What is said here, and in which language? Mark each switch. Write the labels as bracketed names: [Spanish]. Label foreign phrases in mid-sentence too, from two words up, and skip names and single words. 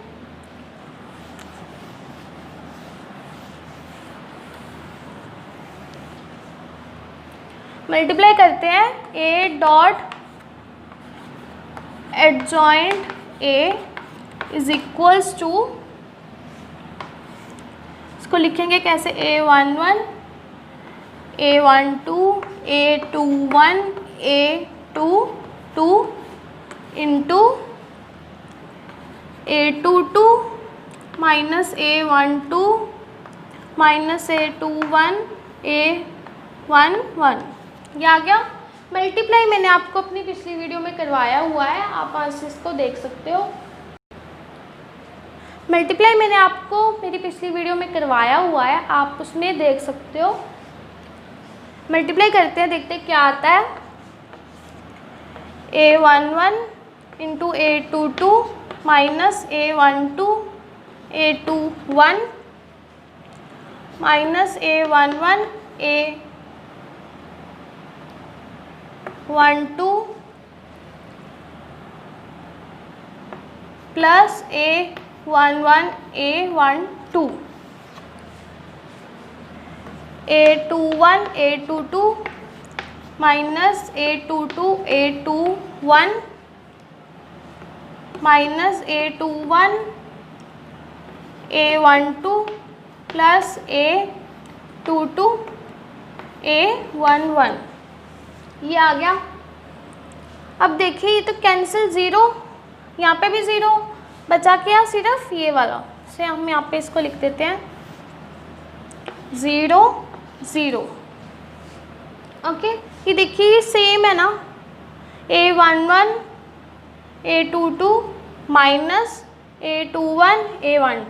[Hindi] मल्टीप्लाई करते हैं, [English] A dot adjoint A is equals to, [Hindi] इसको लिखेंगे कैसे, [English] A11, A12, A21, A22 into A22 minus A12 minus A21 A11. [Hindi] ये आ गया। मल्टीप्लाई मैंने आपको अपनी पिछली वीडियो में करवाया हुआ है, आप वहाँ से इसको देख सकते हो। मल्टीप्लाई मैंने आपको मेरी पिछली वीडियो में करवाया हुआ है, आप उसमें देख सकते हो। मल्टीप्लाई करते हैं, देखते हैं क्या आता है। [English] A11 into A22 minus A12 A21 minus A11 A12 plus A11 A12 A21 A22 minus A22 A21 minus A21 A12 plus A22 A11. [Hindi] ये आ गया। अब देखिए ये तो कैंसिल, ज़ीरो, यहाँ पे भी ज़ीरो बचा, क्या सिर्फ ये वाला से हम यहाँ पे इसको लिख देते हैं 0 0। ओके, ये देखिए ये सेम है ना, [English] A11 A22 minus A21 A12.